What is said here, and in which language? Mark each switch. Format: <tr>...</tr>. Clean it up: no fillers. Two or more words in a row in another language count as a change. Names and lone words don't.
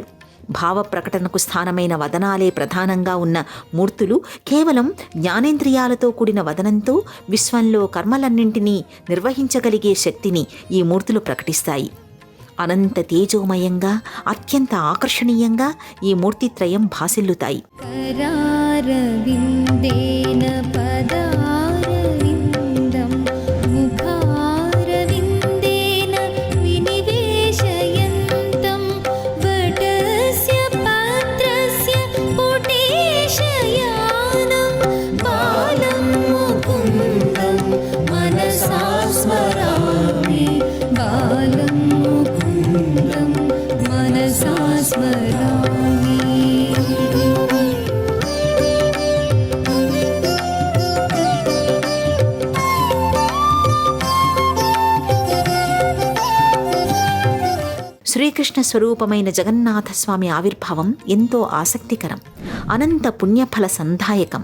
<te>భావ ప్రకటనకు స్థానమైన వదనాలే ప్రధానంగా ఉన్న మూర్తులు కేవలం జ్ఞానేంద్రియాలతో కూడిన వదనంతో విశ్వంలో కర్మలన్నింటినీ నిర్వహించగలిగే శక్తిని ఈ మూర్తులు ప్రకటిస్తాయి. అనంత తేజోమయంగా, అత్యంత ఆకర్షణీయంగా ఈ మూర్తిత్రయం భాసిల్లుతాయి.</te> <sa>करारविन्देन पदारविन्दं मुखारविन्देन विनिवेशयन्तं वटस्य पात्रस्य पुटेशयानं बालं मुकुन्दं मनसा स्मरामि बालं मुकुन्दं मनसा स्मरामि.</sa> <te>శ్రీకృష్ణ స్వరూపమైన జగన్నాథస్వామి ఆవిర్భావం ఎంతో ఆసక్తికరం, అనంత పుణ్యఫల సంధాయకం.</te>